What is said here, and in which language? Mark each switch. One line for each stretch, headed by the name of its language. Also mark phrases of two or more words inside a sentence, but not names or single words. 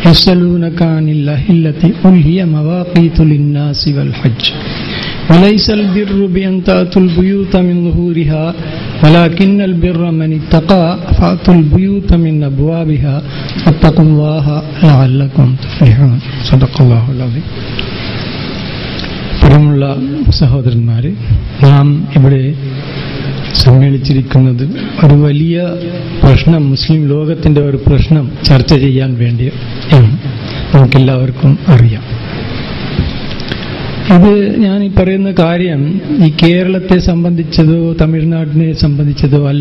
Arabic: يسألونك عن الأهلة قل هي مواقيت للناس والحج وليس البر بأن تأتوا البيوت من ظهورها ولكن البر من اتقى فأتوا البيوت من أبوابها واتقوا الله لعلكم تفلحون. صدق الله العظيم.
Malayalam: പ്രിയമുള്ള സഹോദരന്മാരെ, നാം ഇവിടെ സമ്മേളിച്ചിരിക്കുന്നത് ഒരു വലിയ പ്രശ്നം, മുസ്ലിം ലോകത്തിന്റെ ഒരു പ്രശ്നം ചർച്ച ചെയ്യാൻ വേണ്ടിയാണ്. നമുക്കെല്ലാവർക്കും അറിയാം. ഇത് ഞാൻ ഈ പറയുന്ന കാര്യം ഈ കേരളത്തെ സംബന്ധിച്ചതോ തമിഴ്നാടിനെ സംബന്ധിച്ചതോ അല്ല.